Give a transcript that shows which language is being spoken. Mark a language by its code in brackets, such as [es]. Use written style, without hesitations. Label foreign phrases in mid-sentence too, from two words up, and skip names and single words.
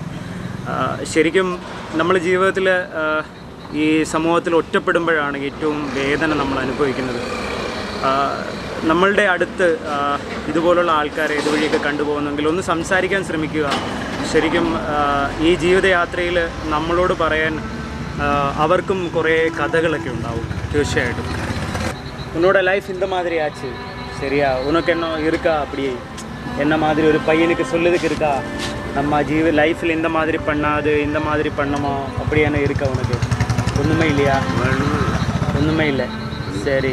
[ml] ശരിക്കും നമ്മൾ ജീവിതത്തിൽ ഈ സമൂഹത്തിൽ ഒറ്റപ്പെടുമ്പോഴാണ് ഏറ്റവും വേദന നമ്മൾ അനുഭവിക്കുന്നത്. നമ്മളുടെ അടുത്ത് ഇതുപോലുള്ള ആൾക്കാരെ ഇതുവഴിയൊക്കെ കണ്ടുപോകുന്നെങ്കിൽ ഒന്ന് സംസാരിക്കാൻ ശ്രമിക്കുക. ശരിക്കും ഈ ജീവിതയാത്രയിൽ നമ്മളോട് പറയാൻ അവർക്കും കുറേ கதைகளൊക്കെ ഉണ്ടാവും തീർച്ചയായിട്ടും. [ta] உன்னோட லைஃப் இந்த மாதிரி ஆச்சு சரியா, உனக்கு என்ன இருக்கா அப்படியே என்ன மாதிரி ஒரு பையனுக்கு சொல்லுறதுக்கு இருக்கா, நம்ம லைஃப்பில் இந்த மாதிரி பண்ணாது இந்த மாதிரி பண்ணமா அப்படி என்ன இருக்கா உனக்கு? ஒன்றுமே இல்லையா? ஒன்றுமே இல்லை. சரி,